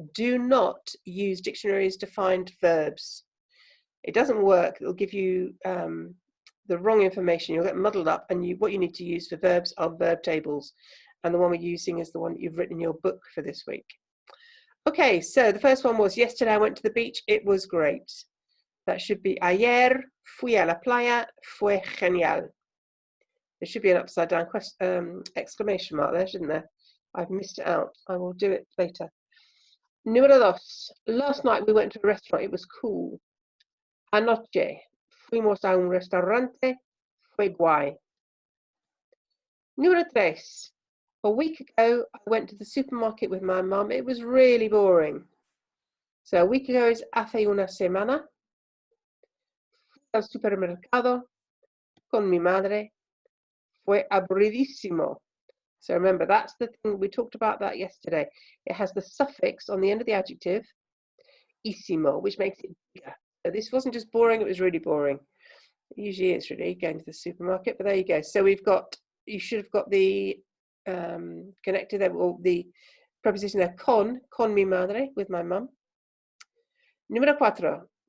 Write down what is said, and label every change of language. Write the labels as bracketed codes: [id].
[en] Do not use dictionaries to find verbs. It doesn't work. It'll give you the wrong information. You'll get muddled up, and what you need to use for verbs are verb tables. And the one we're using is the one that you've written in your book for this week. Okay, so the first one was, yesterday I went to the beach, it was great. That should be, [es] ayer fui a la playa, fue genial. [en] There should be an upside down exclamation mark there, shouldn't there? I've missed it out. I will do it later. [es] Número 2. [en] Last night we went to a restaurant. It was cool. [es] Anoche fuimos a un restaurante. Fue guay. Número 3. [en] A week ago, I went to the supermarket with my mum. It was really boring. So a week ago is [es] hace una semana. Fui al supermercado con mi madre. Fue aburridísimo. [en] So remember, that's the thing, we talked about that yesterday. It has the suffix on the end of the adjective, ísimo, which makes it bigger. So this wasn't just boring, it was really boring. Usually it's really going to the supermarket, but there you go. So you should have got the connected there, or the preposition there, [es] con mi madre, [en] with my mum. [es] Número 4.